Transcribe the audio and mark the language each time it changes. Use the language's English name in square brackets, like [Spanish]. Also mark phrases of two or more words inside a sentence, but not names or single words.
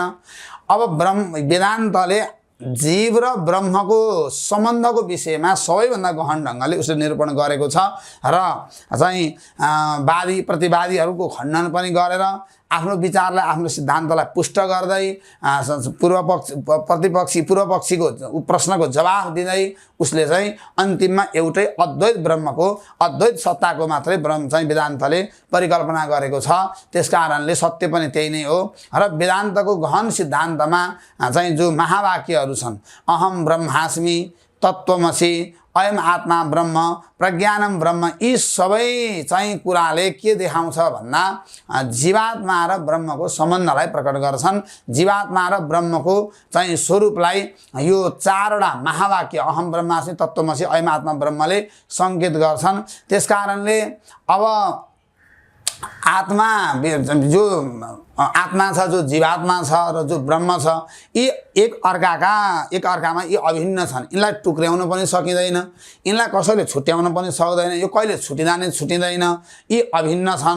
[Nepali] अब वेदान्तले जीव र ब्रह्मको सम्बन्धको विषयमा सबैभन्दा गहन ढङ्गले उसले निरूपण गरेको छ र चाहिँ वादी प्रतिवादीहरूको खण्डन पनि गरेर आफ्नो विचारलाई, आफ्नो सिद्धान्तलाई पुष्ट गर्दै पूर्वपक्षीको प्रश्नको जवाफ दिँदै उसले चाहिँ अन्तिममा एउटै अद्वैत ब्रह्मको, अद्वैत सत्ताको मात्रै ब्रह्म चाहिँ वेदान्तले परिकल्पना गरेको छ। त्यसकारणले सत्य पनि त्यही नै हो। र वेदान्तको गहन सिद्धान्तमा चाहिँ जो महावाक्यहरू छन्, [Sanskrit] अहम ब्रह्मास्मि, तत्त्वमसि, अयम आत्मा ब्रह्म, प्रज्ञानम ब्रह्म, [Nepali] यी सबै चाहिँ कुराले के देखाउँछ भन्दा जीवात्मा र ब्रह्मको सम्बन्धलाई प्रकट गर्छन्। जीवात्मा र ब्रह्मको चाहिँ स्वरूपलाई यो चारवटा महावाक्य [Sanskrit] अहम ब्रह्मास्मि तत्त्वमसि अयम आत्मा [Nepali] ब्रह्मले सङ्केत गर्छन्। त्यसकारणले अब आत्मा जो आत्मा छ, जो जीवात्मा छ र जो ब्रह्म छ, यी एक अर्कामा यी अभिन्न छन्। यिनलाई टुक्र्याउन पनि सकिँदैन, यिनलाई कसैले छुट्याउन पनि सक्दैन, यो कहिले छुटिँदैन, यी अभिन्न छन्।